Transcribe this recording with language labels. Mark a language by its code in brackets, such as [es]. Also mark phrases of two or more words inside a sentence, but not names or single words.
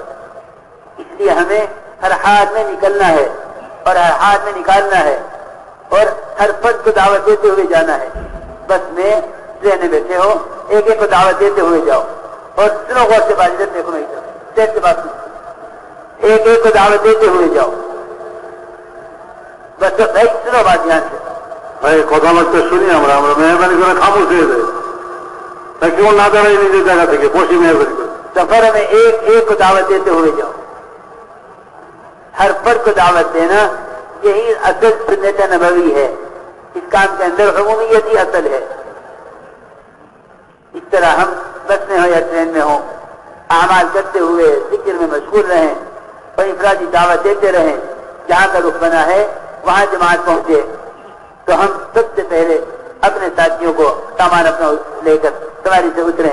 [ur] اس لیے ہمیں ہر حال میں نکلنا ہے اور ہر حال میں نکالنا ہے اور ہر فرد کو دعوت دیتے ہوئے جانا ہے۔ بس میں ذہن میں بیٹھے ہو ایک ایک کو دعوت دیتے ہوئے جاؤ اور سنو غور سے بات، ادھر دیکھو، نہیں دیر سے بات سنو، ایک ایک کو دعوت دیتے ہوئے جاؤ، بس بھائی سنو بات دھیان سے [bn] ভাই কথাবার্তা শুনি আমরা আমরা মেহরবানি করে খামোশ হয়ে যাই, তা কেউ না দাঁড়াই নিজের জায়গা থেকে বসে মেহরবানি করে। [ur] سفر میں ایک ایک کو دعوت دیتے ہوئے جاؤ، ہر فرد کو دعوت دینا یہی اصل سنت نبوی ہے، اس کام کے اندر عمومیت ہی اصل ہے۔ اس طرح ہم بس میں ہو یا ٹرین میں ہوں، اعمال کرتے ہوئے ذکر میں مشغول رہیں اور انفرادی دعوت دیتے رہیں، جہاں کا رخ بنا ہے وہاں جماعت پہنچے تو ہم سب سے پہلے اپنے ساتھیوں کو سامان اپنا لے کر سواری سے اتریں۔